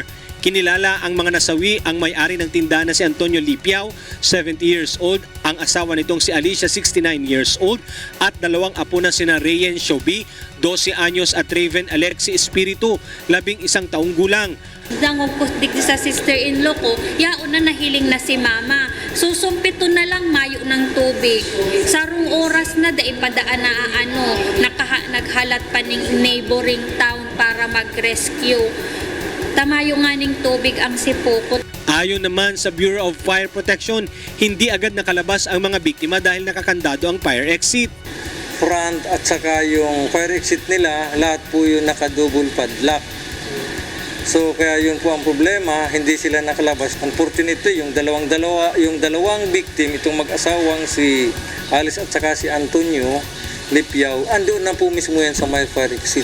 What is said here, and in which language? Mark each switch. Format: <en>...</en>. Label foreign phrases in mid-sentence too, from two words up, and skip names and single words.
<tl>Kinilala ang mga nasawi ang may-ari ng tindahan na si Antonio Lipiao,</tl> <en>70 years old,</en> <tl>ang asawa nitong si Alicia,</tl> <en>69 years old,</en> <tl>at 2 apo na sina Rayen Shobi, 12 anyos at Raven Alexi Espiritu, 11 taong gulang.</tl> <bik>Dangog ko sa</bik> <en>sister-in-law</en> <bik>ko, yaon na nahiling na si mama. Susumpito na lang mayo ng tubig. Sarong oras na daipadaan na naghalat pa ning</bik> <en>neighboring town</en> <bik>para mag-rescue. Tamayo nga ning tubig ang Sipocot.</bik> <tl>Ayon naman sa Bureau of Fire Protection, hindi agad nakalabas ang mga biktima dahil nakakandado ang fire exit. Front at saka yung</tl> <en>fire exit</en> <tl>nila, lahat po yung naka-</tl> <en>double padlock.</en> <tl>So kaya yun po ang problema, hindi sila nakalabas. Unfortunately, yung dalawang victim, itong mag-asawang si Alice at saka si Antonio Lipiao, andoon na po mismo yan sa may</tl> <en>fire exit.</en>